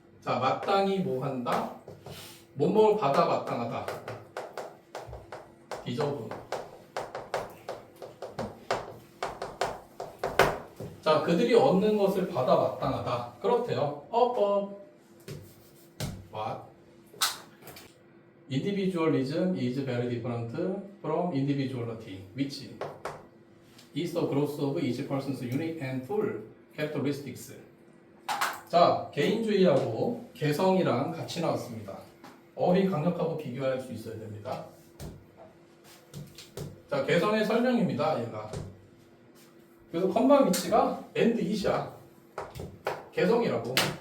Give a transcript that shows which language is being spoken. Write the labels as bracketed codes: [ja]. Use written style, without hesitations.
[ko] 자, 마땅히 뭐 한다? 뭐뭘 받아 마땅하다. 디저브. 자, 그들이 얻는 것을 받아 마땅하다. 그렇대요. [en] What? Individualism is very different from individuality, which is the growth of each person's unique and full characteristics. [ko] 자, 개인주의하고 개성이랑 같이 나왔습니다. 어휘 강력하고 비교할 수 있어야 됩니다. 자, 개성의 설명입니다. 얘가. 그래서 컴마 위치가 and is야. 개성이라고.